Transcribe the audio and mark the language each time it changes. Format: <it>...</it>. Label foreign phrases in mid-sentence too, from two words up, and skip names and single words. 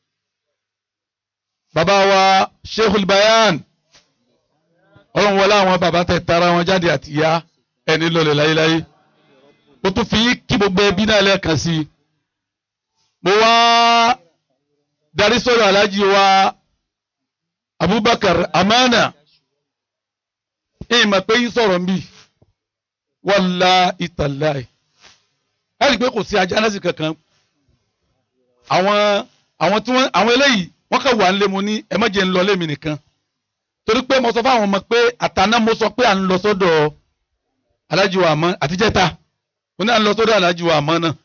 <yo>Bàbá wa Sheikhul Bayan Ọlọ́run wọlé àwọn bàbá tẹ tara wọn jáde àti ìyá ẹni lọlẹ̀ láyéláyé. Ó tún fi kí gbogbo ẹbí náà lẹ́ẹ̀kan sí i. Mo wá darí sọ̀rọ̀ Alhaji wa Abubakar Amana. Ìmọ̀ pé yín sọ̀rọ̀ ń bì.</yo> <ar>والله تالله.</ar> <yo>Ẹ rí i pé kò sí ajá lẹ́sìn kankan. Àwọn eléyìí wọ́n kàn wà ń lé mo ní ẹ má jẹ́ ń lọ lémi nìkan. Torí pé mo sọ fáwọn ọmọ pé àtàná mo sọ pé à ń lọ sọ́dọ̀ Alhaji wa Amana àtijẹ́ta. Mo ní à ń lọ sọ́dọ̀ Alhaji wa Amana náà.</yo>